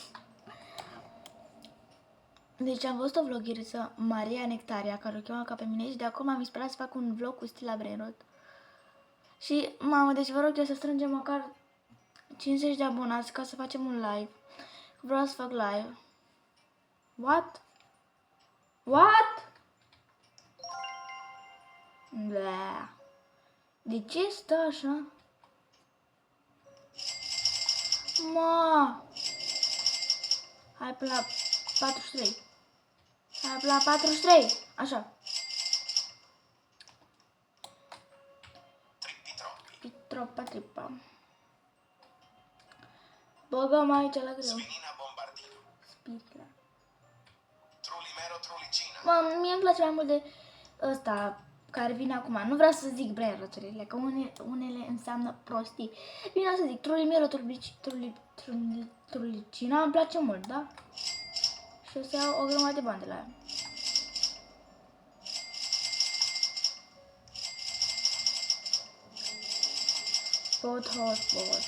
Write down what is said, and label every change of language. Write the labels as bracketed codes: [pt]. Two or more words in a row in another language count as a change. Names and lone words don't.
[ro] Deci am văzut o vlogheriță, Maria Nectaria, care o cheamă ca pe mine și de acum am inspirat să fac un vlog cu Stella Brenrod. Și, mamă, deci vă rog eu să strângem măcar 50 de abonați ca să facem un live. Vreau să fac live. What? Bleh. De ce stă așa? Hai pe la 43. Hai pe la 43. Așa. Troppa trippa. Băgăm aici la greu. Spinina Bombardino. Spitla. Trulimero Trulicina. Mă, mie îmi place mai mult de ăsta care vine acum. Nu vreau să zic brand-urile, că unele înseamnă prostii. Bine o să zic Trulimero Trulicina, îmi place mult, da? Și o să iau o grămadă de bani de la ea. Hotspot.